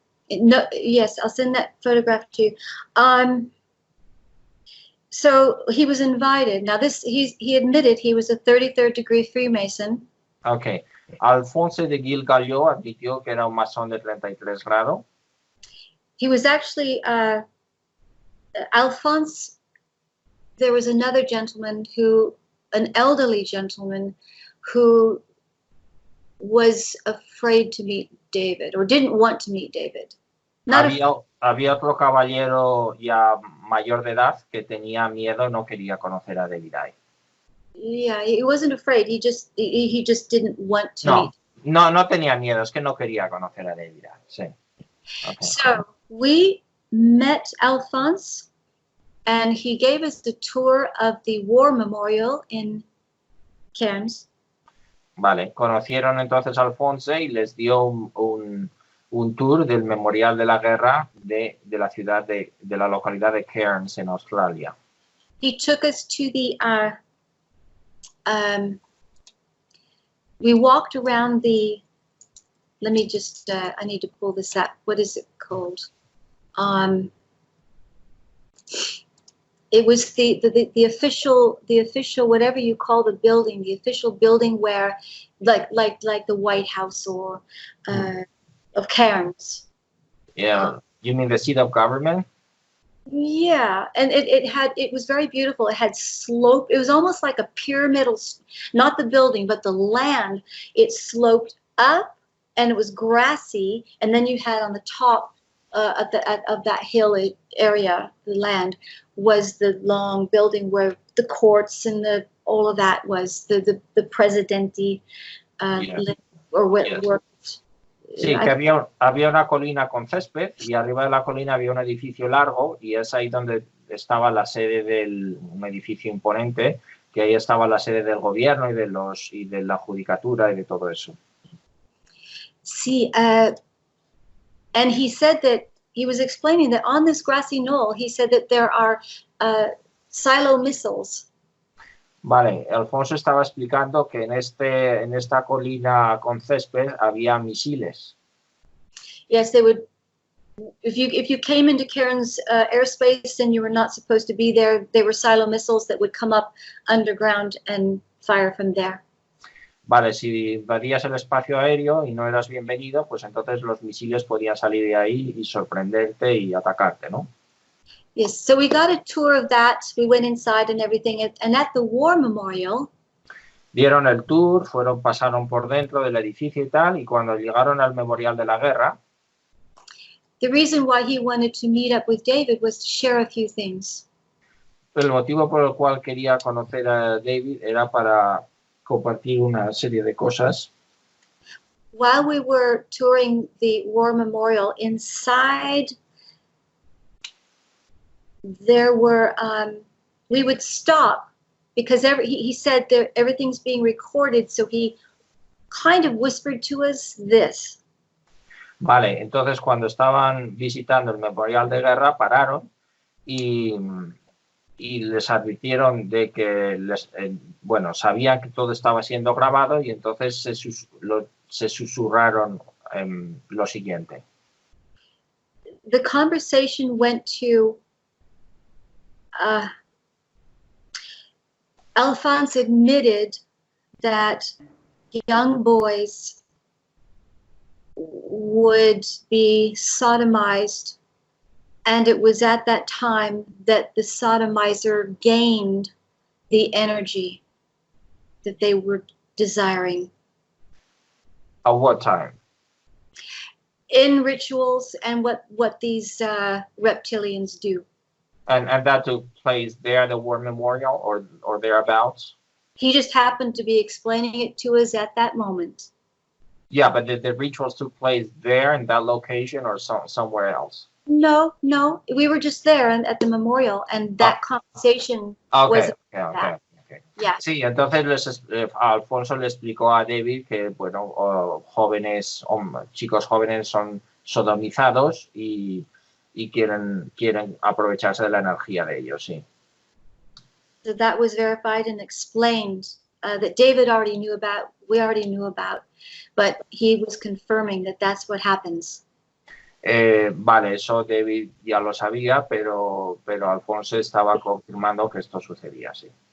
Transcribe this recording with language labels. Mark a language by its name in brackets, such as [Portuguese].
[English] No, yes, I'll send that photograph to you. So he was invited. Now he admitted he was a 33rd degree Freemason. Okay. [Spanish] Alphonse de Gil Gallo admitió que era un masón de 33 grado. [English] He was actually Alphonse. There was another gentleman an elderly gentleman who was afraid to meet David or didn't want to meet David. [Spanish] Había otro caballero ya mayor de edad que tenía miedo, no quería conocer a David Icke. [English] Yeah, he wasn't afraid. He just didn't want to meet. [Spanish] No tenía miedo, es que no quería conocer a David Icke. Sí. Okay. [English] So we met Alphonse, and he gave us the tour of the War Memorial in Cairns. [Spanish] Vale, conocieron entonces a Alphonse y les dio un tour del Memorial de la Guerra de la ciudad de la localidad de Cairns en Australia. [English] He took us to the we walked around let me just I need to pull this up. What is it called? It was the official whatever you call the building, the official building where like the White House or of Cairns. Yeah, you mean the seat of government? Yeah, and it was very beautiful. It had slope. It was almost like a pyramidal, not the building, but the land. It sloped up, and it was grassy. And then you had on the top of that hill area, the land, was the long building where the courts and all of that was the presidente or what. Yes. [Spanish] Sí, que había una colina con césped y arriba de la colina había un edificio largo y es ahí donde estaba la sede un edificio imponente, que ahí estaba la sede del gobierno y de la judicatura y de todo eso. [English] Sí, and he said that he was explaining that on this grassy knoll, he said that there are silo missiles. [Spanish] Vale, Alfonso estaba explicando que en esta colina con césped había misiles. [English] Yes, they would. If you came into Cairns airspace and you were not supposed to be there, they were silo missiles that would come up underground and fire from there. [Spanish] Vale, si invadías el espacio aéreo y no eras bienvenido, pues entonces los misiles podían salir de ahí y sorprenderte y atacarte, ¿no? [English] Yes, so we got a tour of that. We went inside and everything. And at the War Memorial, [Spanish] Dieron el tour, pasaron por dentro del edificio y tal, y cuando llegaron al Memorial de la Guerra, [English] the reason why he wanted to meet up with David was to share a few things. [Spanish] el motivo por el cual quería conocer a David era para compartir una serie de cosas. [English] While we were touring the War Memorial, inside there were, we would stop because he said that everything's being recorded, so he kind of whispered to us this. [Spanish] Vale, entonces cuando estaban visitando el Memorial de Guerra pararon y les advirtieron de que, bueno, sabían que todo estaba siendo grabado y entonces se susurraron lo siguiente. [English] The conversation went to, Alphonse admitted that young boys would be sodomized, and it was at that time that the sodomizer gained the energy that they were desiring. At what time? In rituals and what these reptilians do. And that took place there at the War Memorial or thereabouts? He just happened to be explaining it to us at that moment. Yeah, but the rituals took place there in that location or somewhere else? No, we were just there at the memorial, and that conversation was okay. Yeah. [Spanish] Sí, entonces Alfonso le explicó a David que, bueno, chicos jóvenes son sodomizados y quieren aprovecharse de la energía de ellos, sí. [English] So that was verified and explained that David already knew about, we already knew about, but he was confirming that that's what happens. [Spanish] Vale, eso David ya lo sabía, pero Alfonso estaba confirmando que esto sucedía, sí.